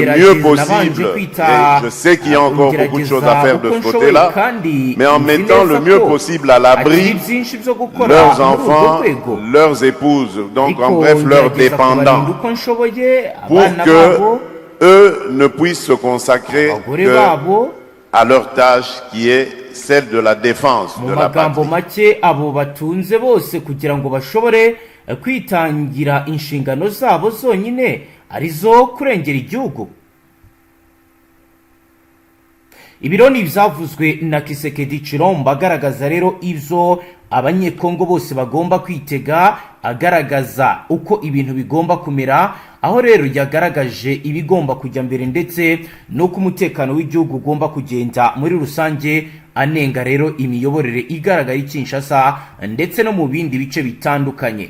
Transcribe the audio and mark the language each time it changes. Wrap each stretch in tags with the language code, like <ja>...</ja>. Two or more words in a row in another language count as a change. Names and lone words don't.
<fr>mieux possible, et je sais qu'il y a encore beaucoup de choses à faire de ce côté-là, mais en mettant le mieux possible à l'abri leurs enfants, leurs épouses, donc en bref leurs dépendants, pour que eux ne puissent se consacrer à leur tâche qui est celle de la défense de la patrie.</fr> <rw>abo batunze bose kugira ngo bashobore kwitangira inshingano zabo zonyine arizo kurengera igihugu. Ibironi byavuzwe na Thisekedi Chilombo agaragaza rero ivyo abanyekongo bose bagomba kwitega, agaragaza uko ibintu bigomba kumera, aho rero yagaragaje ibigomba kujya mbere ndetse no ku mutekano w'igihugu ugomba kugenda muri rusange, anenga rero imiyoborere igaragara Kinshasa ndetse no mu bindi bice bitandukanye.</rw>